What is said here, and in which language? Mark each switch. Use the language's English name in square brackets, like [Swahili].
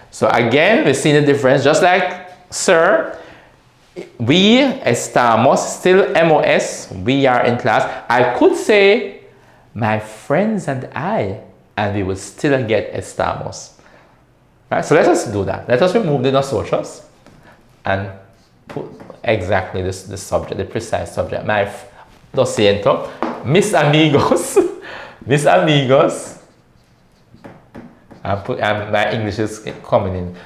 [English] So again, we see the difference, just like sir, we estamos, still MOS, we are in class. I could say my friends and I, and we would still get estamos. Right? So let us do that. Let us remove the nosotros and put exactly the subject, the precise subject. [Spanish] Lo siento, mis amigos, mis amigos. [English] And my English is coming in.